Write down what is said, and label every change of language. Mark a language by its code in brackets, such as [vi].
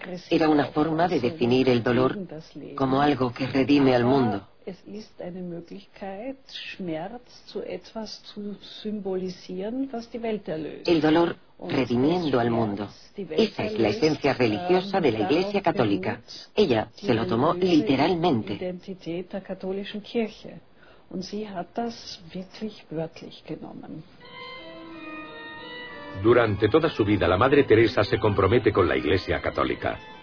[es] Era una forma de definir el dolor como algo que redime al mundo. [de] Es ist eine Möglichkeit, Schmerz zu etwas zu symbolisieren, was die Welt erlöst. [es] El dolor redimiendo al mundo. Esa es la esencia religiosa de la Iglesia Católica. Ella se lo tomó literalmente. [de] Identität der katholischen Kirche. Und sie hat das wirklich wörtlich genommen. [es] Durante toda su vida, la Madre Teresa se compromete con la Iglesia Católica.